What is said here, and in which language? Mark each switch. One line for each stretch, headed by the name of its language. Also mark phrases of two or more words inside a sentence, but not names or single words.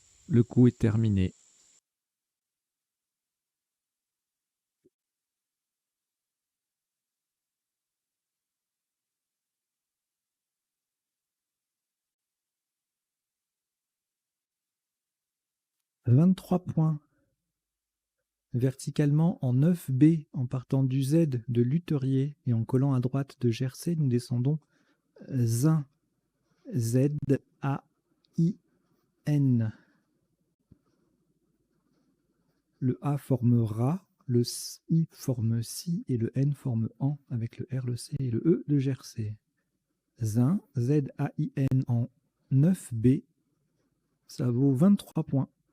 French: Le coup est terminé. « 23 points. Verticalement en 9B, en partant du Z de Luterier et en collant à droite de Jersey, nous descendons Zin. Z-A-I-N. Le A forme Ra, le I forme Si et le N forme An avec le R, le C et le E de Jersey. Zin, Z-A-I-N en 9B, ça vaut 23 points.